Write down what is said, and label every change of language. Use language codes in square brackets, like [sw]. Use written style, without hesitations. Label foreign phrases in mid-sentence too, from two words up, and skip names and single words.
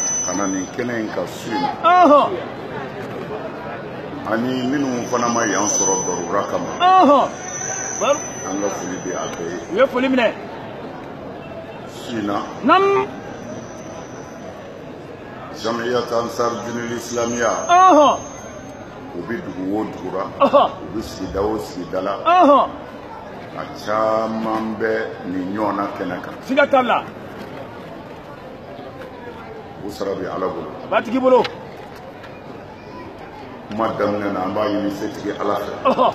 [bm] kana nin kɛnɛ in ka su in ani minnu fana ma yan sɔrɔ darura kama an ka foli bɛ a bɛɛ ye. U ye foli minɛ. su in na. Nam. Jamiyat Ansar Dinul Islamiyya. U bɛ dugu o dugu la. U bɛ sigida o sigida la. A caman bɛ nin ɲɔgɔnna kɛnɛ kan. Siga t'a la. U sara bɛ Ala bolo. A b'a tigi bolo. Kuma daminɛ na an b'a ɲini setigi Ala fɛ.